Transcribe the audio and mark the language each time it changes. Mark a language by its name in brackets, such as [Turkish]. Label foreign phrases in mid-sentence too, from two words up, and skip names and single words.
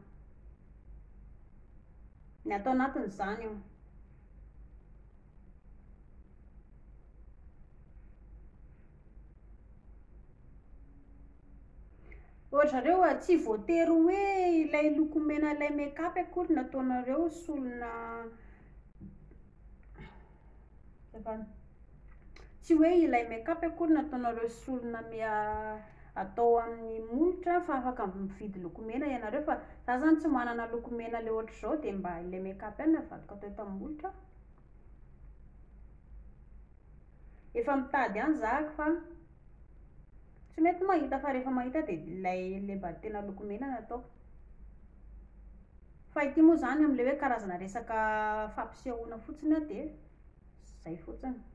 [Malagasy] Ny atao anatiny zany io. Ohatrareo tsy voatery hoe ilay lokomena ilay make-up akory nataonareo solona. Tsy hoe ilay make-up akory nataonareo solona atao amin'ny molotra fa afaka mividy lokomena ianareo, fa za zany tsy manana lokomena le ohatra zao de mba ilay make-up ihany navadika atao eto amin'ny molotra. Efa mitady ihany zahako fa tsy mety mahita, fa rehefa mahita de ilay mba tena lokomena no ataoko. Fa ity moa zany am'le hoe karazana resaka fampisehoana fotsiny de zay fotsiny.